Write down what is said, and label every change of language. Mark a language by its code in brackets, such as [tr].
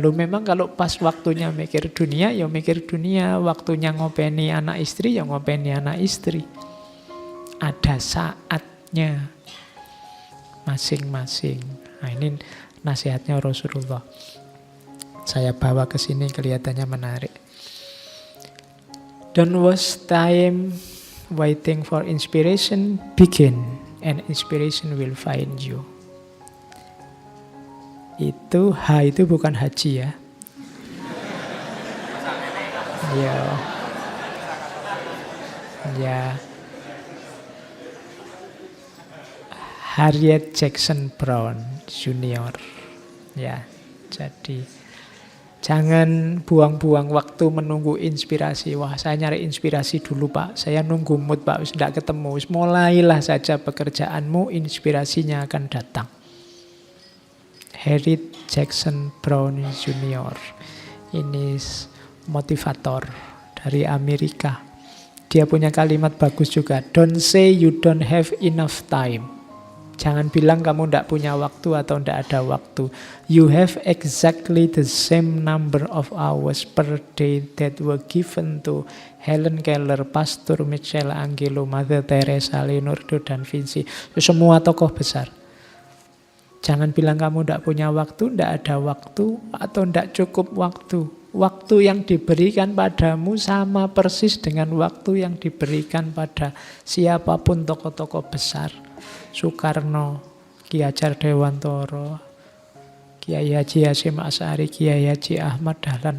[id] Loh memang kalau pas waktunya mikir dunia, ya mikir dunia. Waktunya ngopeni anak istri, ya ngopeni anak istri. Ada saatnya masing-masing. Nah ini nasihatnya Rasulullah. Saya bawa ke sini kelihatannya menarik. [en] Don't waste time waiting for inspiration, begin and inspiration will find you. [id] Itu H itu bukan haji ya. Ya. Harriet Jackson Brown Junior. Ya, jadi jangan buang-buang waktu menunggu inspirasi. Wah, saya nyari inspirasi dulu Pak. Saya nunggu mood Pak, tidak ketemu. Mulailah saja pekerjaanmu, inspirasinya akan datang. Harriet Jackson Brown Junior. Ini motivator dari Amerika. Dia punya kalimat bagus juga. [en] Don't say you don't have enough time. [id] Jangan bilang kamu tidak punya waktu atau tidak ada waktu. [en] You have exactly the same number of hours per day that were given to Helen Keller, Pastor Michelangelo, Mother Teresa, Leonardo da Vinci. [id] Semua tokoh besar. Jangan bilang kamu tidak punya waktu, tidak ada waktu, atau tidak cukup waktu. Waktu yang diberikan padamu sama persis dengan waktu yang diberikan pada siapapun tokoh-tokoh besar. Soekarno, Ki Hajar Dewantara, Kiai Haji Hasyim Asy'ari, Kiai Haji Ahmad Dahlan.